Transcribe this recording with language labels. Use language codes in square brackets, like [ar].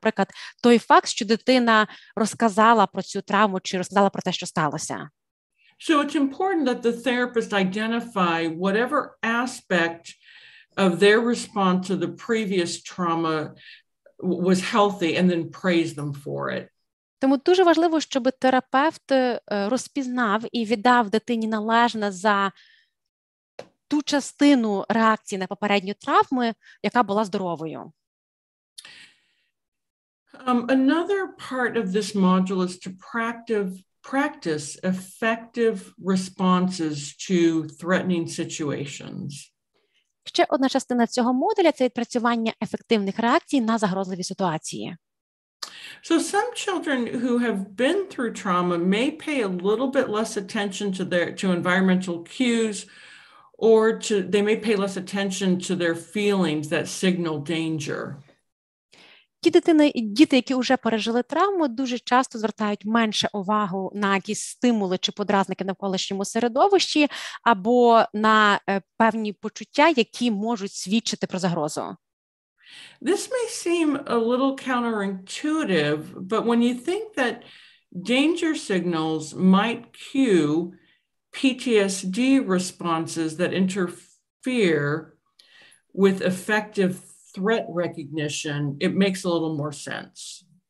[uk] Наприклад, той факт, що дитина розказала про цю травму чи розказала про те, що сталося. [en] So it's important that the therapist identify whatever aspect of their response to the previous trauma was healthy and then praise them for it. [uk] Тому дуже важливо, щоб терапевт розпізнав і віддав дитині належне за ту частину реакції на попередню травму, яка була здоровою. [en] Another part of this module is to practice effective responses to threatening situations. [uk] Ще одна частина цього модуля – це відпрацювання ефективних реакцій на загрозливі ситуації. [en] So some children who have been through trauma may pay a little bit less attention to environmental cues, or they may pay less attention to their feelings that signal danger. [uk] Діти, які вже пережили травму, дуже часто звертають менше увагу на якісь стимули чи подразники в навколишньому середовищі або на певні почуття, які можуть свідчити про загрозу. [en] This may seem a little counterintuitive, but when you think that danger signals might cue PTSD responses that interfere with effective threat recognition, it makes a little more sense.